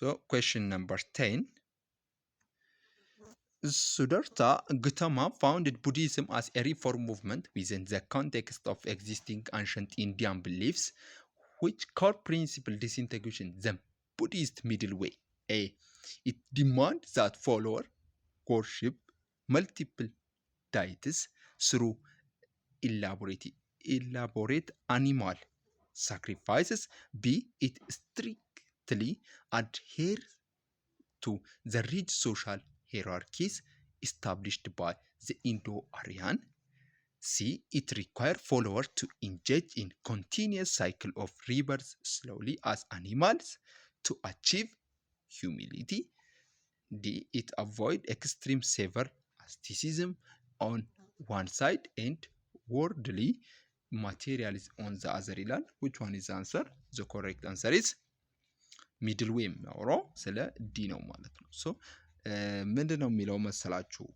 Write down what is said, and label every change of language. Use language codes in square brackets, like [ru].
[en] ኩዌስችን ነምበር 10 Siddhartha Gautama founded Buddhism as a reform movement within the context of existing ancient Indian beliefs, which core principle distinguish the Buddhist middle way. A. It demands that followers worship multiple deities through elaborate animal sacrifices. B. It strictly adheres to the rich social hierarchies established by the Indo-Aryan. C. It requires followers to engage in continuous cycle of rebirth slowly as animals to achieve humility. D. It avoids extreme severe asceticism on one side and worldly materialism on the other. Which one is the answer? The correct answer is middle way [am] የሚያወራው ስለ ዲ ነው ማለት ነው። ምንድን ነው የሚለው መሰላችሁ?